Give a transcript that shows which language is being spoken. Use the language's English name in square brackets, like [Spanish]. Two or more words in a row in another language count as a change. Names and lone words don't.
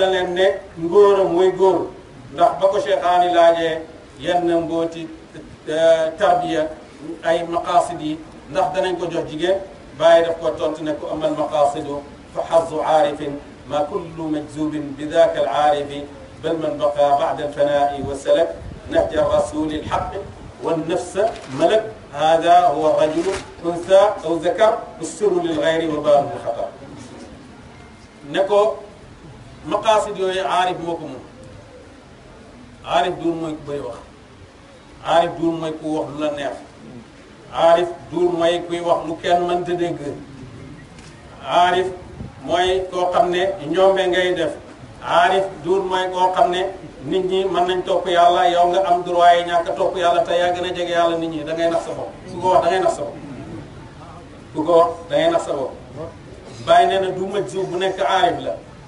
[Wolof] leen ne ngóor a mooy góor ndax ba ko Cheikhaani laajee yenn mbooti tarbiya ay maqaasid yi ndax danañ ko jox jigéen bàyyi daf ko tontu ne ko [Arabic] أمل المقاصد فحازها عارف ما كل مجذوب بذاك العارف بل من بقى بعد الفناء وسلك نهج رسول الحق والنفس ملك هذا هو رجل أنثى أو ذكر السر للغير وبال الخطر [Wolof] ne ko maqaasid yooyu aarif moo ko moom aarif duur mooy ku bëri wax aarif duur mooy ku wax lu la neex aarif duur mooy kuy wax lu kenn mënta dégg aarif mooy koo xam ne ñoombe ngay def aarif duur mooy koo xam ne nit ñi mën nañ topp yàlla yow nga am droit yi ñàkk a topp yàlla te yaa gën a jege yàlla nit ñi da ngay nax sa bopp ku ko wax da ngay nax sa bopp ku ko wax da ngay nax sa bopp bàyyi nee na du majzub bu nekk aarif la